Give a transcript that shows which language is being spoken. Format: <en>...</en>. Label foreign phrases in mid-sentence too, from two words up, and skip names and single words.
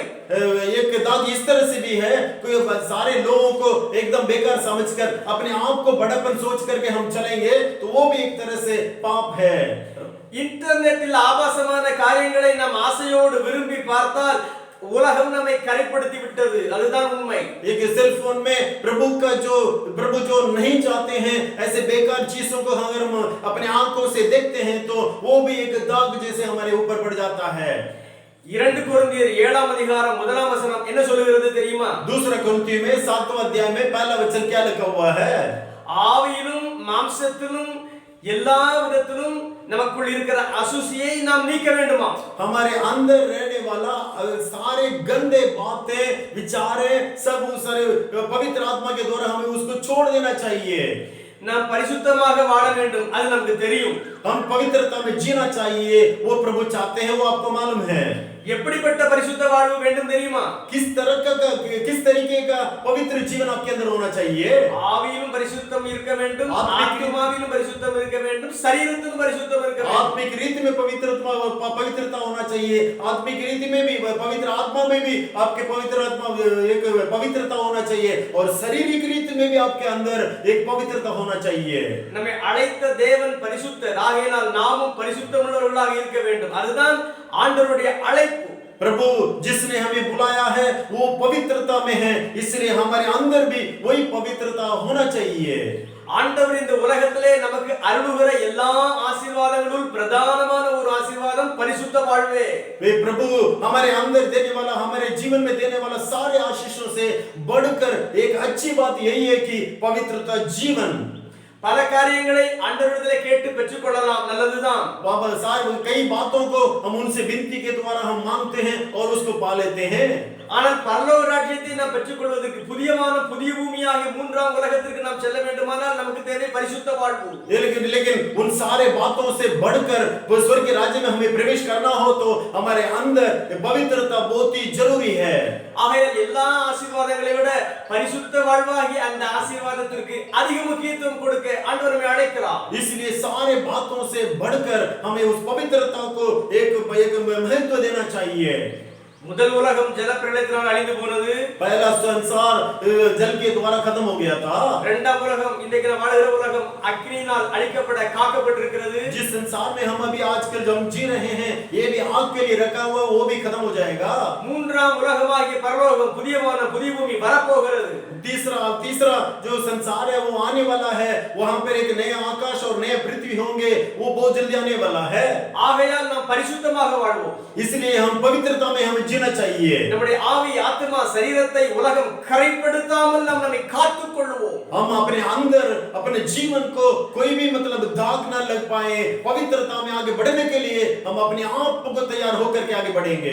<hi>एक दाग इस तरह से भी है कि सारे लोगों को एकदम बेकार समझकर अपने आप को बड़ापन सोच करके हम चलेंगे तो वो भी एक तरह से पाप है.</hi> <ta>இன்டர்நெட்டில் ஆபாசமான காரியங்களை நாம் ஆசையோடு விரும்பி பார்த்தால் உலகம் நம்மை கரைப்படுத்தி விட்டது, அதுதான் உண்மை.</ta> <hi>एक</hi> <en>cell phone</en> <hi>में प्रभु जो नहीं चाहते हैं ऐसे बेकार चीजों को अगर हम अपने आंखों से देखते हैं तो वो भी एक दाग जैसे हमारे ऊपर पड़ जाता है.</hi> <ta>2 கொரிந்தியர் 7 அதிகாரம் 1 வசனம் என்ன சொல்கிறது தெரியுமா?</ta> <hi>दूसरा कुरिन्थियों में 7वां अध्याय में पहला वचन क्या लिखा हुआ है?</hi> <ta>ஆவியிலும் மாம்சத்திலும் எல்லா விதத்திலும் நமக்குள் இருக்கிற அசுசியை நாம் நீக்க வேண்டுமா?</ta> <hi>हमारे अंदर रहने वाला सारे गंदे बातें विचारे सब सारे पवित्र आत्मा के द्वारा हमें उसको छोड़ देना चाहिए.</hi> <ta>நாம் பரிசுத்தமாக வாழ வேண்டும், அது நமக்கு தெரியும்.</ta> <hi>हम पवित्रता में जीना चाहिए, वो प्रभु चाहते हैं, वो आपको मालूम है.</hi> <ta>எப்படிப்பட்ட பரிசுத்த வாழ்வு வேண்டும் தெரியுமா?</ta> <hi>किस तरीके का पवित्र जीवन आपके अंदर होना चाहिए.</hi> <ta>ஆவியிலும் பரிசுத்தம் இருக்க வேண்டும், ஆத்மாவிலும் பரிசுத்தம் இருக்க வேண்டும், சரீரத்திலும் பரிசுத்தம் இருக்க வேண்டும்.</ta> <hi>आत्मिक रीति में पवित्रता होना चाहिए, आत्मिक रीति में भी पवित्र आत्मा में भी आपके पवित्र आत्मा एक पवित्रता होना चाहिए और शारीरिक रीति में भी आपके अंदर एक पवित्रता होना चाहिए.</hi> <ta>நம்மை அழைத்த தேவன் பரிசுத்தர், ஆகையால் நாமும் பரிசுத்தமுள்ளவர்களாக இருக்க வேண்டும், அதுதான் ஆண்டவருடைய அழைப்பு.</ta> <hi>प्रभु जिसने हमें बुलाया है वो पवित्रता में है, इसलिए हमारे अंदर भी वही पवित्रता होना चाहिए.</hi> <ta>ஆண்டவர் இந்த உலகத்திலே நமக்கு அருளுகிற எல்லா ஆசீர்வாதங்களுள் பிரதானமான ஒரு ஆசீர்வாதம் பரிசுத்த வாழ்வே.</ta> <hi>वे प्रभु हमारे अंदर देने वाला, हमारे जीवन में देने वाला सारे आशीषों से बढ़कर एक अच्छी बात यही है कि पवित्रता जीवन.</hi> <ta>பல காரியங்களை ஆண்டவரிடத்திலே கேட்டு பெற்றுக்கொள்ளலாம், நல்லதுதான்.</ta> <hi>बाबा साहब कई बातों को हम उनसे विनती के द्वारा हम मांगते हैं और उसको पा लेते हैं.</hi> <ta>ஆனால் பரலோக ராஜ்யத்தை நாம் பெற்றுக்கொள்வதற்கு புதிய பூமியாகிய மூன்றாம் உலகத்திற்கு நாம் செல்ல வேண்டுமானால் நமக்கு தேவை பரிசுத்த வாழ்வு.</ta> <hi>लेकिन उन सारे बातों से बढ़कर वो स्वर्ग के राज्य में हमें प्रवेश करना हो तो हमारे अंदर पवित्रता बहुत ही जरूरी है.</hi> <ta>ஆகையால் எல்லா ஆசீர்வாதங்களை விட பரிசுத்த வாழ்வாகிய அந்த ஆசீர்வாதத்திற்கு அதிக முக்கியத்துவம் கொடுக்க ஆண்டவர் நம்மை அழைக்கிறார்.</ta> <hi>इसलिए सारे बातों से बढ़कर हमें उस पवित्रता को एक महत्व देना चाहिए.</hi> <ta>முதல் உலகம் ஜலப்பிரளயத்தினால் அழிந்து போனது.</ta> <hi>पहला संसार जल के द्वारा खत्म हो गया था.</hi> <ta>இரண்டாம் உலகம் இன்றைக்கு நாம் வாழுகிற உலகம் அக்கினியினால் அழிக்கப்பட காக்கப்பட்டிருக்கிறது.</ta> <hi>जिस संसार में हम अभी आजकल जो हम जी रहे हैं, ये भी आग के लिए रखा हुआ, वो भी खत्म हो जाएगा.</hi> <ta>மூன்றாம் உலகமாகிய பரலோகம் புதிய வானம் புதிய பூமி வரப்போகிறது.</ta> <hi>तीसरा जो संसार है वो आने वाला है. वहां पर एक नया आकाश और नया पृथ्वी होंगे, वो बहुत जल्दी आने वाला है.</hi> <ta>ஆகையால் நாம் பரிசுத்தமாக வாழ்வோம்.</ta> <hi>इसलिए हम पवित्रता में हमें जीना चाहिए.</hi> <ta>நம்முடைய ஆவி ஆத்மா சரீரத்தை உலகம் கரைப்படுத்தாமல் நாம் நம்மை காத்துக் கொள்வோம்.</ta> <hi>हम अपने अंदर अपने जीवन को कोई भी मतलब दाग ना लग पाए, पवित्रता में आगे बढ़ने के लिए हम अपने आप को तैयार होकर के आगे बढ़ेंगे.</hi>